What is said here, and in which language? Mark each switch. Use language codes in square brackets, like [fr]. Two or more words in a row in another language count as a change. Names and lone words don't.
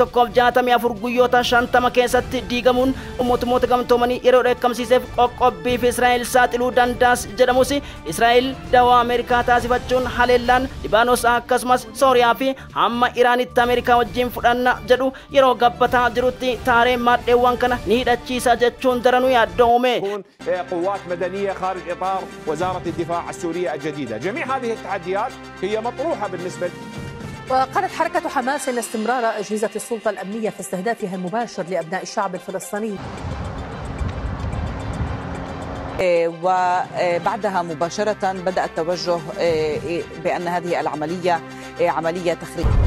[om] 164 guyyoota 50 keessatti diigamuun mootummoota gamtoomanii yeroo dheekkamsiiseef qoqqobbiif Israa'el saaxiluu dandaas jedhamus Israa'el dawaa Ameerikaa taasifachuun haleellaan Libaanos akkasumas Sooriyaa fi hamma Iraanitti Ameerikaa wajjin fudhanna jedhu yeroo gabbataa jirutti taaree maadheewwan kana ni hidhachiisa jechuun daranuu yaaddoome. [ar] قوات مدنية خارج إطار وزارة الدفاع السورية الجديدة. جميع هذه التحديات هي مطروحة بالنسبة. وقالت حركة حماس إن استمرار أجهزة السلطة الأمنية في استهدافها المباشر لأبناء الشعب الفلسطيني وبعدها مباشرة بدأ التوجه بأن هذه العملية عملية تخريب.